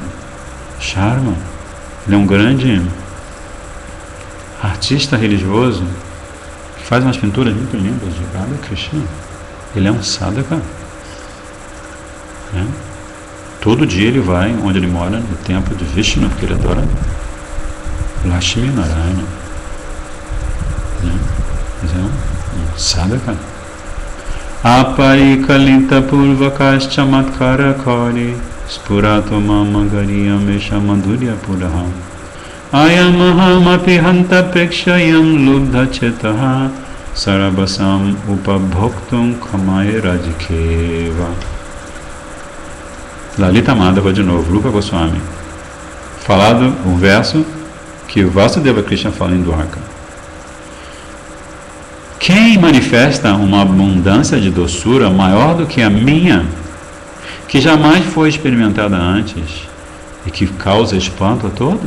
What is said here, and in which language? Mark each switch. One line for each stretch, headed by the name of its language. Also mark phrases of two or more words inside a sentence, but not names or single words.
Portuguese: Ele é um grande artista religioso que faz umas pinturas muito lindas de Radha Krishna. Ele é um sadhaka, né? Todo dia ele vai onde ele mora, no templo de Vishnu, porque ele adora Lakshmi Narayana, né? Mas é um sadhaka.
Sanskrit: अपरिकलितपूर्वः कश्चमत्कारकारी स्फुरति मम गरीयानेष माधुर्यपूरः अयमहमपि हन्त प्रेक्ष्य यं लुब्धचेताः सरभसमुपभोक्तुं कामये राधिकेव.
Portuguese: Lalita Madhava de novo, Rupa Goswami. Falado um verso que Vasudeva Krishna fala em Dwarka. Quem manifesta uma abundância de doçura maior do que a minha, que jamais foi experimentada antes e que causa espanto a todos?